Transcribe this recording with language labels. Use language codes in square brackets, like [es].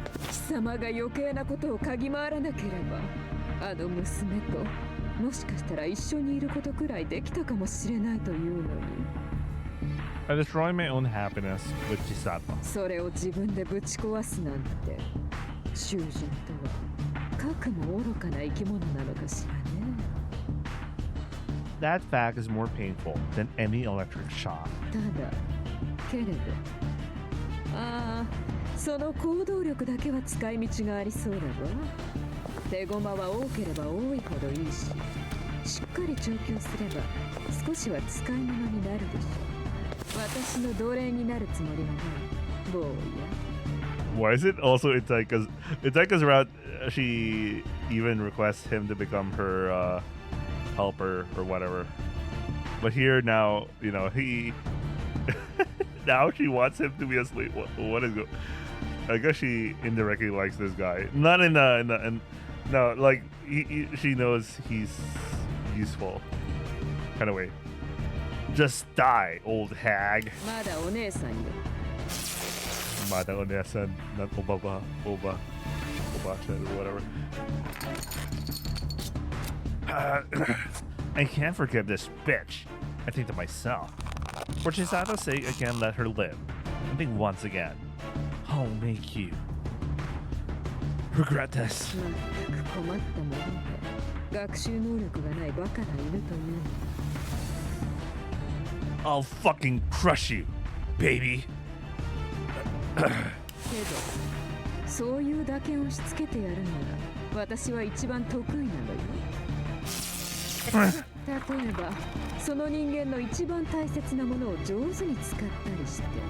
[ja] 貴様が余計なことを嗅ぎ回らなければ、あの娘ともしかしたら一緒にいることくらいできたかもしれないというのに。 [en] I destroy my own happiness with Chisato. [ja] それを自分でぶち壊すなんて、囚人とはかくも愚かな生き物なのかしらね。 [en] That fact is more painful than any electric shock. [ja] ただけれど、その行動力だけは使い道がありそうだわ。手駒は多ければ多いほどいいし、しっかり調教すれば少しは使い物になるでしょう。私の奴隷になるつもりはない、坊や。 [en] Why is it also Itaka's route? She even requests him to become her helper or whatever. But here now, you know, he now she wants him to be a slave. What is it? I guess she indirectly likes this guy. Not in no, like she knows he's useful kind of way. Just die, old hag. [ja] まだお姉さんよ。 Mada Onesan, [en] not Oba, or whatever. I can't forgive this bitch. I think to myself. For Chisato sake, I can't let her live. I think once again, I'll make you regret this. [ja] まったく困ったもので、学習能力がないバカな犬というの。 [en] I'll fucking crush you, baby. [ja] けど、そういうだけ押し付けてやるのが私は一番得意なのよ。例えばその人間の一番大切なものを上手に使ったりして。